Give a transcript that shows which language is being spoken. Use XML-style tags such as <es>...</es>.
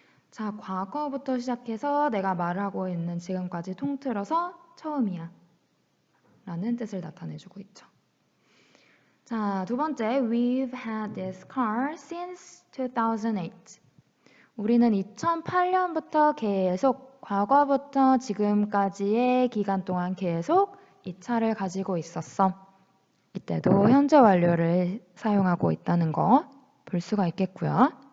<ko>자, 과거부터 시작해서 내가 말하고 있는 지금까지 통틀어서 처음이야 라는 뜻을 나타내주고 있죠. 자, 두 번째,</ko> <en>We've had this car since 2008.</en> <ko>우리는 2008년부터 계속, 과거부터 지금까지의 기간 동안 계속 이 차를 가지고 있었어. 이때도 현재 완료를 사용하고 있다는 거 볼 수가 있겠고요.</ko>